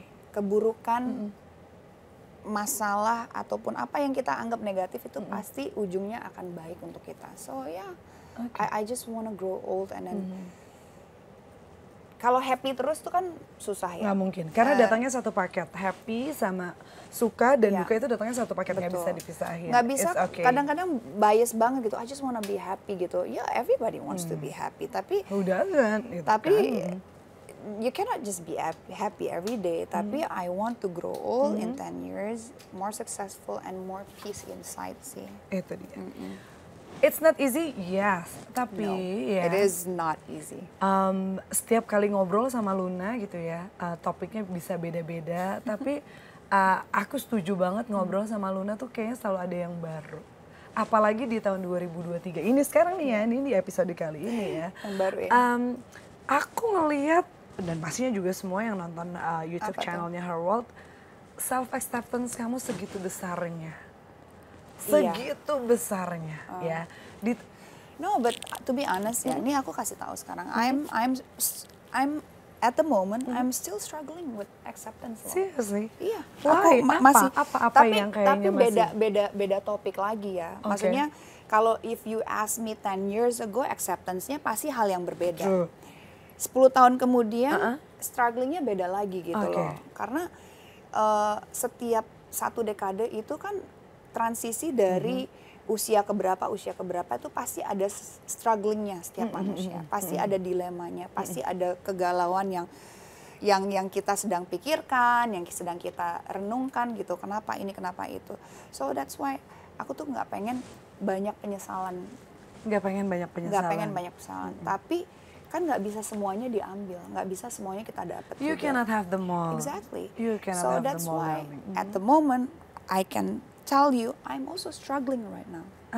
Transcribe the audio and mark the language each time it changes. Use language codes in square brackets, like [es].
[id] Keburukan, masalah ataupun apa yang kita anggap negatif itu pasti ujungnya akan baik untuk kita. [en] So yeah, I just wanna grow old and then [id] kalau happy terus tuh kan susah ya. Nggak mungkin, karena datangnya satu paket. Happy sama suka dan duka itu datangnya satu paket, nggak bisa dipisahin. Nggak bisa, kadang-kadang bias banget gitu, [en] I just wanna be happy [id] gitu. [en] Ya, everybody wants to be happy, tapi Who doesn't? Gitu [id] tapi kan. [en] you cannot just be happy every day. Tapi I want to grow old in 10 years, more successful and more peace inside sih. [id] Itu dia. [en] It's not easy, yes. Tapi it is not easy. [id] Setiap kali ngobrol sama Luna gitu ya, topiknya bisa beda-beda. Tapi aku setuju banget ngobrol sama Luna tuh kayaknya selalu ada yang baru. Apalagi di tahun 2023. Ini sekarang nih ya, ini di episode kali ini ya. Yang baru ya. Aku ngelihat, dan pastinya juga semua yang nonton YouTube channelnya Her World, self acceptance kamu segitu besarnya. Segitu besarnya ya. [en] No, but to be honest [id] ya, ini aku kasih tahu sekarang. [en] I'm at the moment I'm still struggling with acceptance. Seriously? [id] Iya. [en] Why? [id] Aku masih. Apa yang kayaknya tapi beda topik lagi ya. Maksudnya kalau [en] if you ask me 10 years ago, [id] acceptance-nya pasti hal yang berbeda. [en] True. [id] 10 tahun kemudian strugglingnya beda lagi gitu loh. Karena setiap satu dekade itu kan transisi dari usia keberapa itu pasti ada strugglingnya setiap manusia. Pasti ada dilemanya, pasti ada kegalauan yang kita sedang pikirkan, yang sedang kita renungkan gitu. Kenapa ini, kenapa itu. [en] So that's why [id] aku tuh nggak pengen banyak penyesalan. Nggak pengen banyak penyesalan. Tapi kan nggak bisa semuanya diambil, nggak bisa semuanya kita dapat. [en] You cannot have them all. Exactly. You cannot so have that's them all. why at the moment I can tell you I'm also struggling right now.